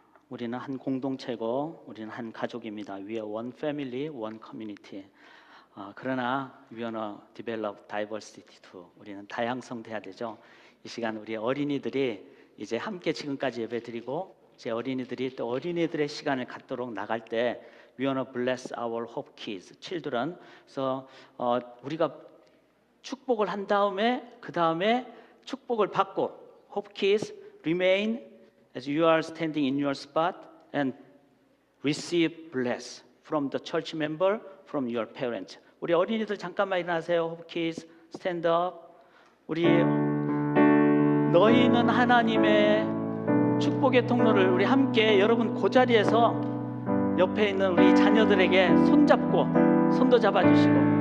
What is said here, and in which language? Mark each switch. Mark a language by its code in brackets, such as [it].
[ko] 우리는 한 공동체고 우리는 한 가족입니다. [en] We are one family, one community. 그러나 we wanna develop diversity too. [ko] 우리는 다양성돼야 되죠. 이 시간 우리 어린이들이 이제 함께 지금까지 예배드리고 제 어린이들이 또 어린이들의 시간을 갖도록 나갈 때 [en] we wanna bless our hope kids, children. [ko] 그래서 우리가 축복을 한 다음에 그 다음에 축복을 받고 [en] hope kids remain as you are standing in your spot and receive bless from the church member, from your parents. [ko] 우리 어린이들 잠깐만 일어나세요. [en] Hope kids, stand up. [ko] 우리 너희는 하나님의 축복의 통로를 우리 함께 여러분 그 자리에서 옆에 있는 우리 자녀들에게 손잡고 손도 잡아주시고